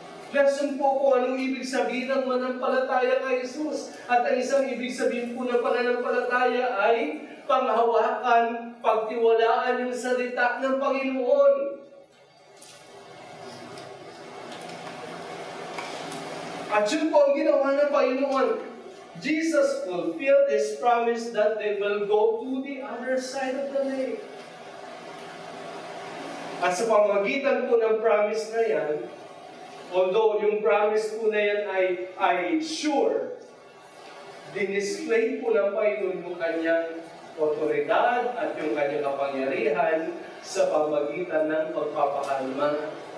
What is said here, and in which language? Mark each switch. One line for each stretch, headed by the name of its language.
Filipino: Lesson po kung anong ibig sabihin ng manampalataya kay Jesus. At ang isang ibig sabihin po ng pananampalataya ay panghawakan, pagtiwalaan yung salita ng Panginoon. At yun po ang ginawa ng Panginoon.
English: Jesus fulfilled His promise that they will go to the other side of the lake.
Filipino: At sa pamamagitan po ng promise na yan, although yung promise po na yan ay sure, dinisplay po ng Panginoon yung kanyang otoridad at yung kanyang kapangyarihan sa pamamagitan ng pagpapakalma